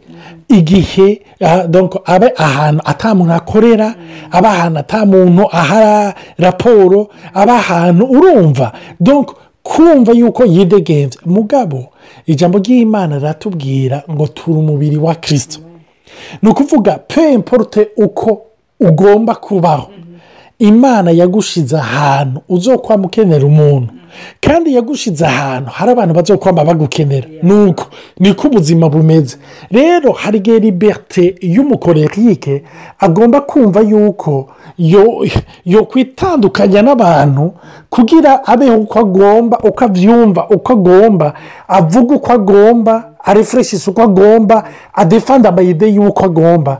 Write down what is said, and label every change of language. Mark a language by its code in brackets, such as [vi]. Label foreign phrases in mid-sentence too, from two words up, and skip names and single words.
[rn] Igihe donc abe ahantu atamuntu akorera, aba ahantu atamuntu aha raporo, aba ahantu urumva, donc kumva yuko yidegenze. Mugabo ijambo ry'Imana ratubwira ngo turi umubiri wa Kristo. Nukuvuga [fr] peu importe [rn] uko ugomba kubaho, Imana yagushize ahantu uzokwama ukenera umuntu, kandi yagushize ahantu hari abantu bazokwama bagukenera. Nuko niko ubuzima bumeze. Rero hari igihe liberté y'umukorerike agomba kumva yuko yo kwitandukanya n'abantu kugira abeho uko agomba, uko avyumva, uko agomba, avuga uko agomba, arefreshisa uko agomba, adefanda amayide y'uko agomba.